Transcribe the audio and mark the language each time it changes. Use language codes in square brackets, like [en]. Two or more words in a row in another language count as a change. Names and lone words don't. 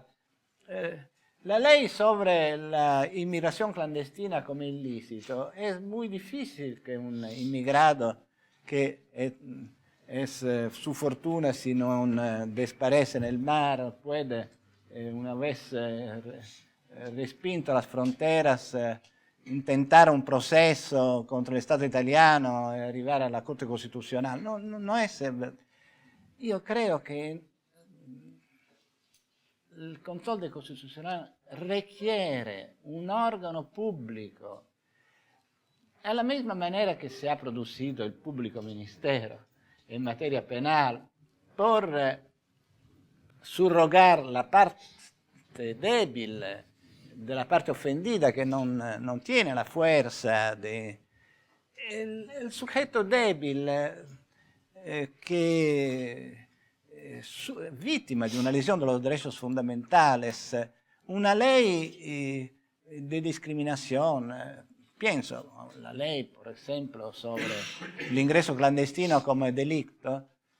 [es] la ley sobre la inmigración clandestina como ilícito es muy difícil que un inmigrado que es su fortuna si no desaparece en el mar puede, una vez respinto las fronteras, intentar un proceso contra el [it] Stato italiano e arrivare alla Corte Costituzionale. [es] No es... [it] Io credo che il controllo costituzionale [es] requiere un órgano pubblico, alla misma maniera che se ha producido [it] il pubblico ministero in materia [es] penal por surrogar la parte débil de la parte ofendida que no tiene la fuerza de... El sujeto débil que es víctima de una lesión de los derechos fundamentales, una ley de discriminación, pienso, la ley, por ejemplo, sobre el ingreso clandestino como delito,